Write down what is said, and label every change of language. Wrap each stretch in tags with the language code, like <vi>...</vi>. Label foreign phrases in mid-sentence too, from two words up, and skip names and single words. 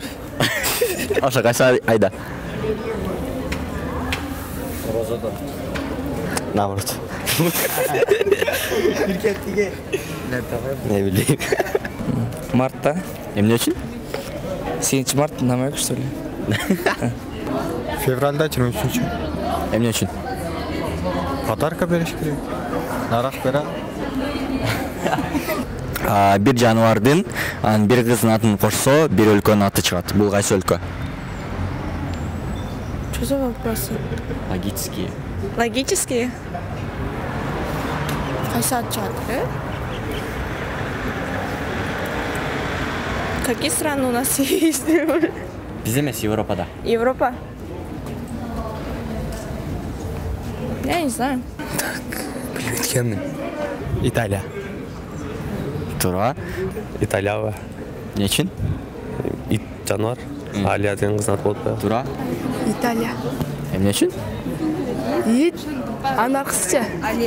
<ky>Ошо кайсы айда? Орозодо. Наоборот. Не билейм. Мартта? Эмне үчүн?</ky> <ru>8 март намек, что ли?</ru> <ky>Февральда 23. Эмне үчүн? Подарка бериш керек. Нарак бера. Бир жаныбардын бир кыздын атын кошсо, бир өлкөнүн аты чыгат. Бул кайсы өлкө?</ky> <ru>Что за вопросы? Логические. Логические?</ru> <ky>Кайсы ат чыгат,</ky> <ru>Какие страны у нас есть?</ru> <ky>Бизде эмес, Европада. Европа?</ky> <ru>Я не знаю.</ru> <ky>Билбейт Италия. Туура. Италияга. Эмне үчүн? Ит жаныбар. Алия деген кыздын аты болот да. Туура. Италия. Эмне үчүн? Ит. Ана кызча. Алия.</ky>